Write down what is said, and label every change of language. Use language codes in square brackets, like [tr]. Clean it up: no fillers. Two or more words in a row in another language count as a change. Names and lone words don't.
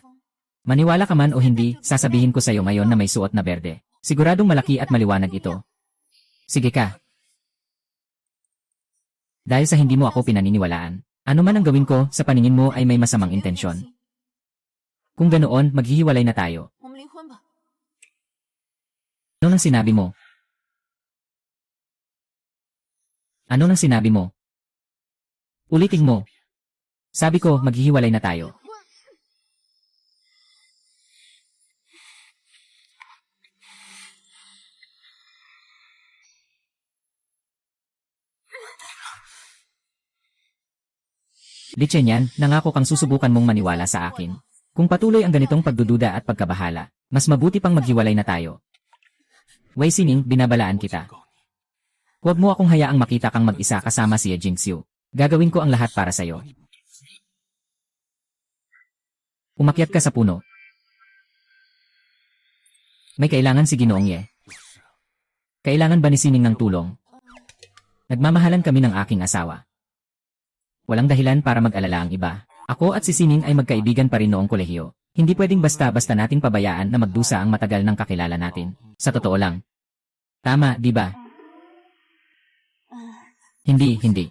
[tl] Maniwala ka man o hindi, sasabihin ko sa iyo ngayon na may suot na berde. Siguradong malaki at maliwanag ito. Sige ka. Dahil sa hindi mo ako pinaniniwalaan, ano man ang gawin ko, sa paningin mo ay may masamang intensyon. Kung ganoon, maghihiwalay na tayo. [zh] 我们离婚吧。 [tl] Ano nang sinabi mo? Ano nang sinabi mo? Ulitin mo. Sabi ko, maghihiwalay na tayo. Lichenyan, nangako kang susubukan mong maniwala sa akin. Kung patuloy ang ganitong pagdududa at pagkabahala, mas mabuti pang maghiwalay na tayo. Wei Sining, binabalaan [zh] 我警 [tl] kita. [zh] 告你， [tl] Huwag mo akong hayaang makita kang mag-isa kasama si Jingxiu. Gagawin ko ang lahat para [zh] 如 [tl] sa'yo. [zh] 果你不止息， [tl] Umakyat ka sa puno. May kailangan si Ginoong Ye. [zh] 有事啊， [tl] Kailangan ba ni Sining ng tulong? Nagmamahalan kami ng aking asawa. Walang dahilan para mag-alala ang iba. Ako at si Sining ay magkaibigan pa rin noong kolehiyo. Hindi pwedeng basta-basta nating pabayaan na magdusa ang matagal ng kakilala natin. Sa totoo lang. Tama, di ba? Hindi.